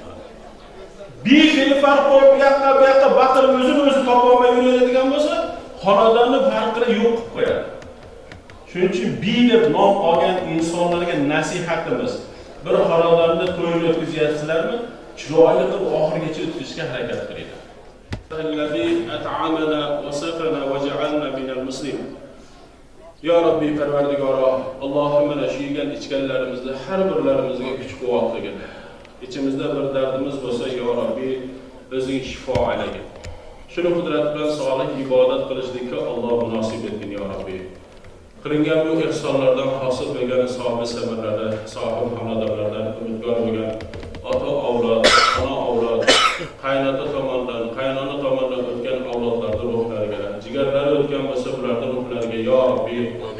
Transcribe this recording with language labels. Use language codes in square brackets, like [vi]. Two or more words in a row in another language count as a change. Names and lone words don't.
[uz] Bir farq qo'yib, bu yoqqa baqirib o'zini topolmay yuradigan bo'lsa, xonadonni farqini yo'q qilib qo'yadi. Shuning uchun bi deb nom olgan insonlarga nasihatimiz, bir xonadonda to'y o'tkazyapsizlarmi? Chiroyli qilib oxirigacha o'tkazishga harakat qilinglar. [ar] الذي أطعمنا وسقانا وجعلنا من المسلمين. [uz] Ya Rabbi Parvardigoro, Allohim mana shu yegan ichganlarimizda har birlarimizga kuch-quvvat bergin. [tr] İçimizde bir derdimiz [uz] bo'lsa, Ya Rabbi, o'zing shifo aylagin. Shuni qudrat bilan solih ibodat qilishlikka Alloh nasib etgin, Ya Rabbi. Qilingan bu ihsonlardan hosil bo'lgan savob samarlari, sohib xonadonlardan umidvor bo'lgan ota-avlod, ona-avlod, qaynota tomonidan, qaynona tomonidan o'tgan avlodlarning ruhlariga, jigarlari o'tgan bo'lsa, ularning ruhlariga Ya Rabbi, amin.